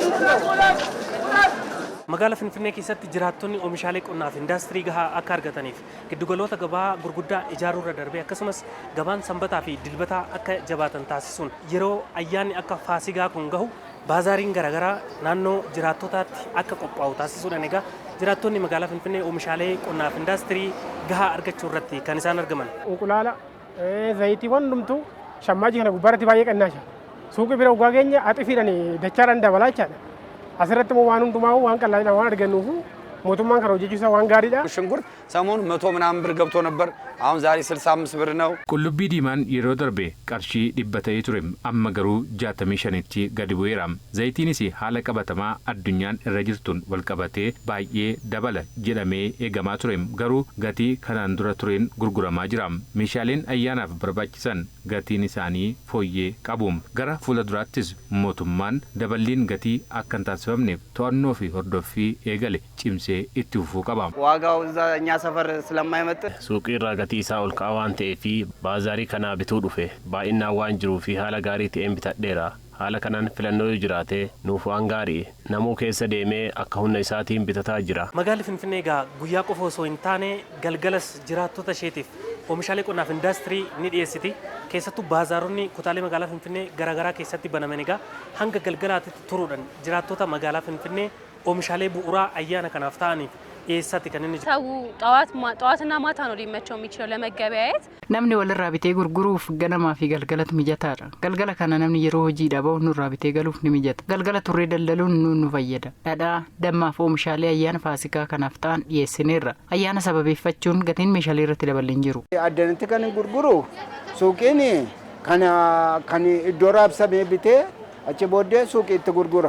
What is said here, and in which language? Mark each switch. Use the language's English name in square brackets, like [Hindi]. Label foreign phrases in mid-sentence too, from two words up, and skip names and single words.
[Oromo] Magaalaa Finfinnee keessatti jiraattonni oomishaalee qonnaa fi indaastirii gahaa akka argataniif giddugaloota gabaa gurguddaa ijaaruu irra darbee akkasumas gabaan sanbataa fi dilbataa akka jabaatan taasisuun yeroo ayyaanni akka faasigaa kun gahu baazaariin garaagaraa naannoo jiraattotaatti akka qophaa'u taasisuudhaan egaa jiraattonni magaalaa Finfinnee oomishaalee qonnaa fi indaastirii gahaa argachuu irratti kan isaan argaman. Unqulaala zayitiiwwan hundumtuu shammaajii kana gubbaarratti baay'ee qannaasha. Suuqii bira ugaa keenya haxifiidhaan dachaadhaan dabalaa jechaadha. Asirratti waan hundumaa waan qal'aadhaan waan argannuuf mootummaan kana hojjechiisaa waan gaariidha. [Amharic] ሽንኩርት ሰሞኑን 100 ምናምን ብር ገብቶ ነበር። አሁን ዛሬ 65 ብር ነው። [Oromo] Qullubbii diimaan yeroo darbe qarshii 100 ta'ee ture amma garuu 65tti gadi bu'eera. Zayitiinis haala qabatamaa addunyaan irra jirtuun wal qabatee baay'ee dabala jedhamee eegamaa ture garuu gatii kanaan dura tureen gurguramaa jira. Meeshaaleen ayyaanaaf barbaachisan gatiin isaanii fooyyee qabu. Gara fuula duraattis mootummaan daballiin gatii akka hin taasifamneef to'annoo fi hordoffii eegale cimsee itti fufuu qaba. [Amharic] ዋጋው እዛ እኛ ሰፈር ስለማይመጥ [Oromo] suuqii irraa gatii isaa ol ka'aa waan ta'eef baazarii kanaa bituu dhufe baay'inaan waan jiruuf haala gaarii ta'een bitadheera. Haala kanaan filannoo jiraate nuuf waan gaarii namuu keessa deemee akka humna isaatiin bitataa jira. Magaalli Finfinnee egaa guyyaa qofa osoo hin taane galgalas jiraattota isheetiif oomishaalee qonnaa fi indaastirii ni dhiyeessiti. Keessattuu baazaaronni kutaalee magaalaa Finfinnee garaagaraa keessatti banaman egaa hanga galgalaatti turuudhaan jiraattota magaalaa Finfinnee oomishaalee bu'uuraa ayyaana kanaaf ta'aniif dhiyeessatti kan inni [Amharic] ሰው ጠዋትና ማታ ነው ሊመቸው የሚችለው ለመገበያየት [Oromo] namni walirraa bitee gurguruuf ganamaa fi galgalatu mijataadha. Galgala kana namni yeroo hojiidhaa bahu nurraa bitee galuuf ni mijata. Galgala turree daldaluun nu fayyada. Dhadhaa, dammaa fi oomishaalee ayyaana faasikaa kanaaf ta'an dhiyeessineerra. Ayyaana sababeeffachuun gatiin meeshaalee irratti dabalee hin jiru. Addanatti kan gurguru suuqiin kan iddoo raabsamee bitee achi booddee suuqii itti gurgura.